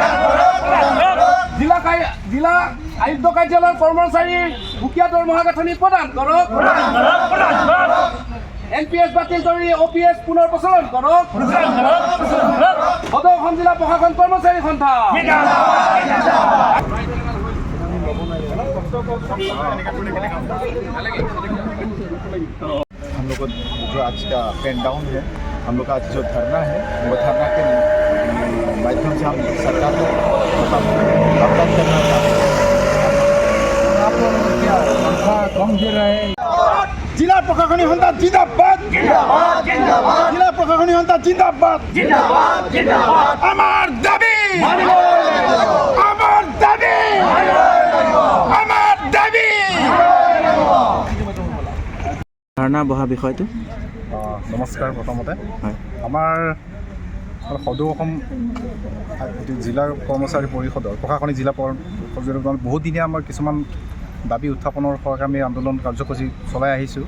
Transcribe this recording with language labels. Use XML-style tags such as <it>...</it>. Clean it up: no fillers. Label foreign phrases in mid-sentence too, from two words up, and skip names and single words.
<as>জিলা আয়ুক্ত কাৰ্যালয়ৰ কৰ্মচাৰীৰ সুকীয়া দৰমহা গাঁথনি প্ৰদান কৰক। এনপিএছ বাতিল কৰি অপিএছ পুনৰ প্ৰচলন কৰক। সদৌ অসম জিলা প্ৰশাসন কৰ্মচাৰী সন্থা</as> <hi>हम लोग जो आज का पेन डाउन है, हम लोग का आज जो धरना है वो धरना के माध्यम से हम सरकार को अवगत करना चाहते हैं। आप लोग क्या तनख्वाह कम दे रहे हैं? जिला प्रशासनिक सन्था जिंदाबाद। जिला प्रशासनिक सन्था जिंदाबाद।</hi> <as>আমাৰ দাবী, আমাৰ দাবী, আমাৰ দাবী। ধাৰণা বহা বিষয়টো নমস্কাৰ। প্ৰথমতে হয়, আমাৰ সদৌ অসম জিলা কৰ্মচাৰী পৰিষদৰ প্ৰশাসনিক জিলা পৰিষদৰ বহুদিনীয়া আমাৰ কিছুমান দাবী উত্থাপনৰ কাৰণে আমি আন্দোলন কাৰ্যসূচী চলাই আহিছোঁ।</as>